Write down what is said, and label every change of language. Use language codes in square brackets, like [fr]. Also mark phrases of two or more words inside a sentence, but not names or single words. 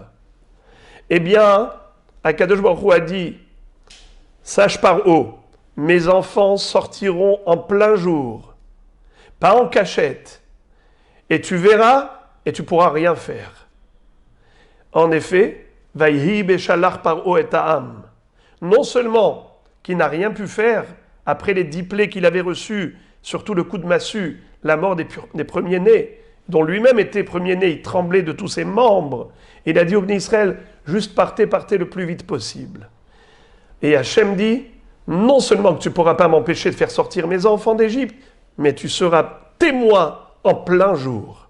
[fr] Eh bien, [he] הקדוש ברוך הוא [fr] a dit, sache par haut, mes enfants sortiront en plein jour, pas en cachette, et tu verras et tu pourras rien faire. En effet, [he] ויהי בשלח פרעה את העם. [fr] Non seulement qu'il n'a rien pu faire après les 10 plaies qu'il avait reçues, surtout le coup de massue, la mort des premiers-nés, dont lui-même était premier-né, il tremblait de tous ses membres. Il a dit au [he] בני ישראל, [fr] juste partez le plus vite possible. Et Hachem dit, non seulement que tu ne pourras pas m'empêcher de faire sortir mes enfants d'Égypte, mais tu seras témoin en plein jour.